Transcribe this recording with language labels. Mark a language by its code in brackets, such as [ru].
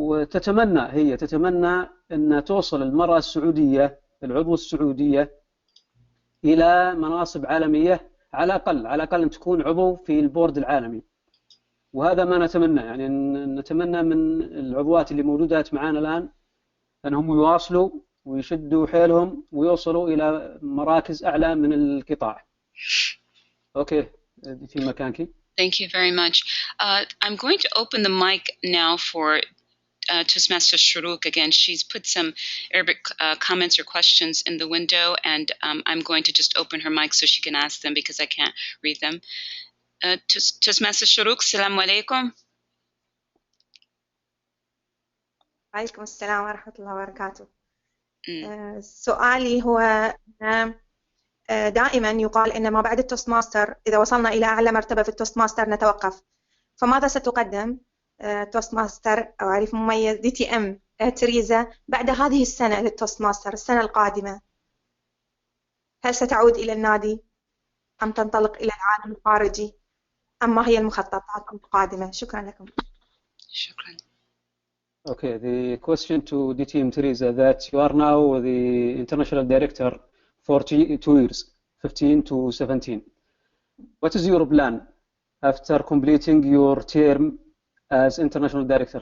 [ar] تتمنى أن توصل المرأة السعودية العضو السعودية إلى مناصب عالمية، على الأقل أن تكون عضو في البورد العالمي. وهذا ما نتمنى، يعني نتمنى من العضوات اللي موجودات معنا الآن أنهم يواصلوا ويشدوا حيلهم ويوصلوا إلى مراكز أعلى من القطاع. أوكي في مكانك. [en] Thank you very much. I'm going to open the mic now for Toastmaster Shuruk again. She's put some Arabic comments or questions in the window, and I'm going to just open her mic so she can ask them because I can't read them. Toastmaster Shuruk, assalamu alaikum. [ar] عليكم السلام ورحمة الله وبركاته. سؤالي هو دائما يقال إن ما بعد التوست ماستر إذا وصلنا إلى أعلى مرتبة في التوست ماستر نتوقف، فماذا ستقدم توست ماستر أو عريف مميز DTM تريزا بعد هذه السنة للتوست ماستر السنة القادمة؟ هل ستعود إلى النادي أم تنطلق إلى العالم الخارجي أم ما هي المخططات القادمة؟ شكرا لكم. شكرا. [en] Okay, the question to DTM Teresa that you are now the international director for 2 years, 15 to 17. What is your plan after completing your term as international director?